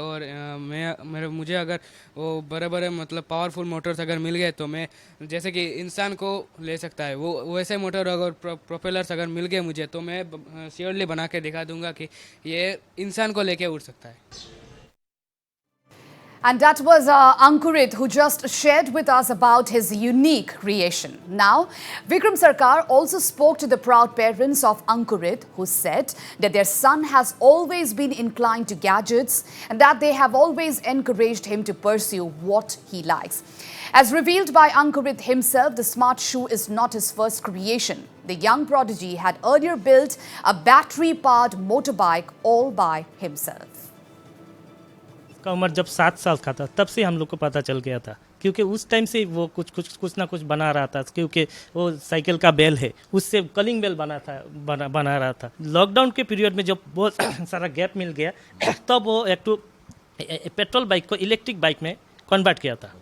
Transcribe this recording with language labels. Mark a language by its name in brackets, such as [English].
[Hindi] और मुझे अगर वो बड़े बड़े मतलब पावरफुल मोटर्स अगर मिल गए तो मैं जैसे कि इंसान को ले सकता है वो वैसे मोटर अगर प्रोपेलर्स अगर मिल गए मुझे, तो मैं श्योरली बना के दिखा दूंगा कि ये इंसान को लेके उड़ सकता है। [English] And that was Ankurit, who just shared with us about his unique creation. Now, Vikram Sarkar also spoke to the proud parents of Ankurit, who said that their son has always been inclined to gadgets and that they have always encouraged him to pursue what he likes. As revealed by Ankurit himself, the smart shoe is not his first creation. The young prodigy had earlier built a battery-powered motorbike all by himself. [Hindi] का उम्र जब 7 साल का था तब से हम लोग को पता चल गया था, क्योंकि उस टाइम से वो कुछ ना कुछ बना रहा था, क्योंकि वो साइकिल का बेल है उससे कलिंग बेल बना रहा था। लॉकडाउन के पीरियड में जब बहुत सारा गैप मिल गया तब वो एक पेट्रोल बाइक को इलेक्ट्रिक बाइक में कन्वर्ट किया था।